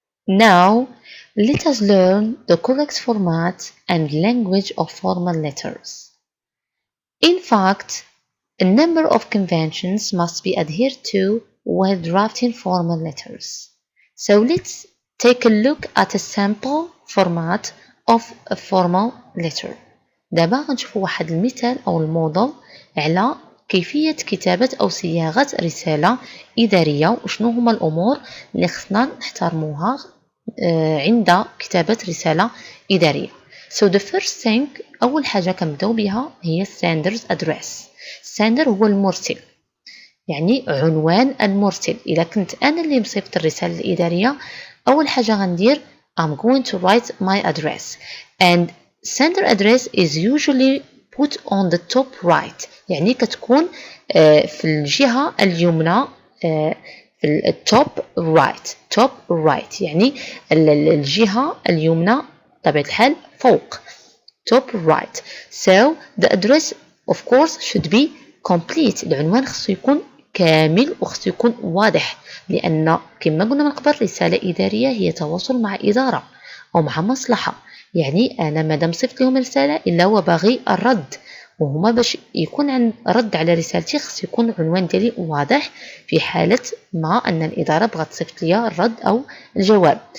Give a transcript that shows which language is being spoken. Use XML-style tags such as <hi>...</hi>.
<en>Now, let us learn the correct format and language of formal letters. In fact, a number of conventions must be adhered to while drafting formal letters. So let's take a look at a sample format of a formal letter.</en> <ar>دابا غنشوفوا واحد المثال أو الموديل على كيفية كتابة أو صياغة رسالة إدارية وشنو هما الأمور اللي خصنا نحترموها عند كتابة رسالة إدارية.</ar> <en>So the first thing</en> <ar>أول حاجة كنبداو بها هي</ar> <en>sender's address.</en> <ar>sender هو المرسل، يعني عنوان المرسل. إذا كنت أنا اللي مصيفط الرسالة الإدارية، أول حاجة غندير</ar> <en>I'm going to write my address, and sender address is usually put on the top right.</en> <ar>يعني كتكون في الجهة اليمنى، في التوب رايت. توب رايت يعني الجهة اليمنى بطبيعة الحال فوق.</ar> <en>top right. So the address of course should be complete.</en> <ar>العنوان خصو يكون كامل وخصو يكون واضح، لأن كما قلنا من قبل رسالة إدارية هي تواصل مع إدارة أو مع مصلحة. يعني أنا مادام صيفط لهم رسالة إلا هو باغي الرد، وهما باش يكون عن رد على رسالتي خص يكون العنوان ديالي واضح في حالة ما أن الإدارة بغات تصيفط ليا الرد أو الجواب.</ar>